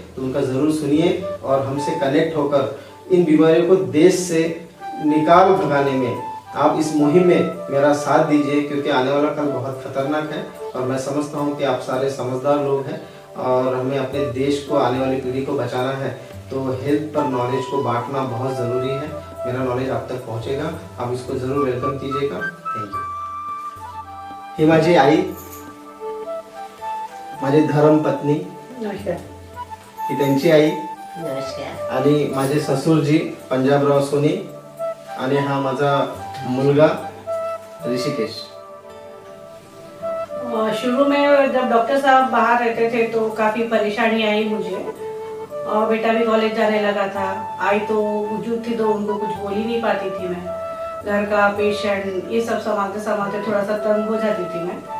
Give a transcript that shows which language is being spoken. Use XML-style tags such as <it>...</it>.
<hi>तो उनका ज़रूर सुनिए और हमसे कनेक्ट होकर इन बीमारियों को देश से निकाल भगाने में आप इस मुहिम में मेरा साथ दीजिए, क्योंकि आने वाला कल बहुत खतरनाक है। और मैं समझता हूँ कि आप सारे समझदार लोग हैं और हमें अपने देश को, आने वाली पीढ़ी को बचाना है। तो हेल्थ पर नॉलेज को बांटना बहुत ज़रूरी है। मेरा नॉलेज आप तक पहुँचेगा, आप इसको ज़रूर वेलकम कीजिएगा।</hi> <en>Thank you.</en> <mr>हिमा जी आई, माझी धर्म पत्नी नमस्कार. ही त्यांची आई, नमस्कार. आणि माझे ससुरजी पंजाबराव सोनी, आणि हा माझा मुलगा ऋषिकेश.</mr> <hi>शुरू में जब डॉक्टर साहब बाहर रहते थे तो काफ़ी परेशानी आई मुझे, और बेटा भी कॉलेज जाने लगा था। आई तो वजूद थी तो उनको कुछ बोल ही नहीं पाती थी मैं। घर का पेशेंट ये सब संभालते संभालते थोड़ा सा तंग हो जाती थी मैं।</hi>